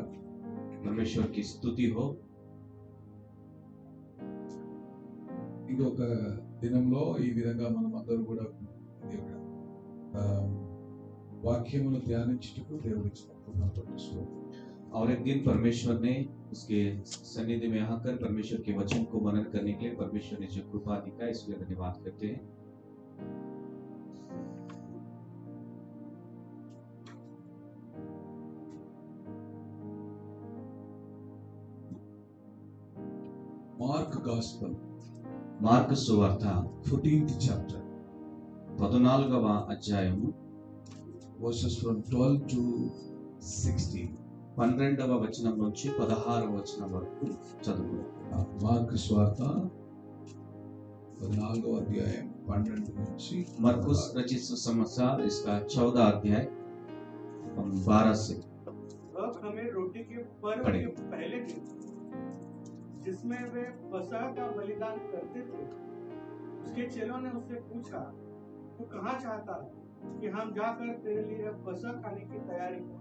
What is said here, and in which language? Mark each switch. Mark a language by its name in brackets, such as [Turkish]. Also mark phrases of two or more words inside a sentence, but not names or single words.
[Hindi] परमेश्वर की स्तुति हो। [Telugu] ఇంకొక దినంలో ఈ విధంగా మనం అందరూ కూడా వాక్యమును ధ్యానించుటకు దేవుడు ఇచ్చిన కృపను పట్టిస్తూ [Hindi] और एक दिन परमेश्वर ने उसके सन्निधि में आकर परमेश्वर के वचन को मनन करने के लिए परमेश्वर ने जो कृपा दिखाई इसलिए धन्यवाद करते हैं। [Telugu] మార్క్ గాస్పెల్ మార్కు సువార్త [English] 14th chapter [Telugu] 14వ అధ్యాయము [English] verses from 12 to 16. [Telugu] 12వ వచనం నుంచి 16వ వచనం వరకు చదువుకుందాం। మార్కు సువార్త 14వ అధ్యాయం 12 నుంచి [Hindi] मरकुस रचित सुसमाचार इसका 14 अध्याय 12 से अब हमें रोटी के पर्व के पहले दिन जिसमें वे फसह का बलिदान करते थे, उसके चेलों ने उससे पूछा, तू कहाँ चाहता है कि हम जाकर तेरे लिए फसह खाने की तैयारी करें?